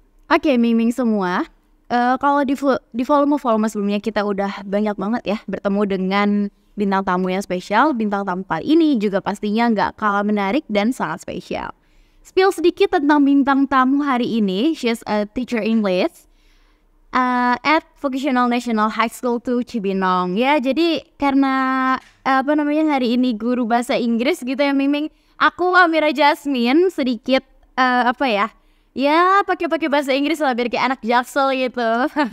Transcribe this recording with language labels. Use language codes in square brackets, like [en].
[id] Oke, Ming semua, kalau di volume sebelumnya kita udah banyak banget ya bertemu dengan bintang tamu yang spesial. Bintang tamu kali ini juga pastinya nggak kalah menarik dan sangat spesial. Spill sedikit tentang bintang tamu hari ini. [en] She's a teacher English at Vocational National High School 2 Cibinong. [id] Ya, jadi karena hari ini guru bahasa Inggris gitu ya, Ming. Aku Amira Jasmine sedikit pakai bahasa Inggris lah biar kayak anak Jaksel gitu.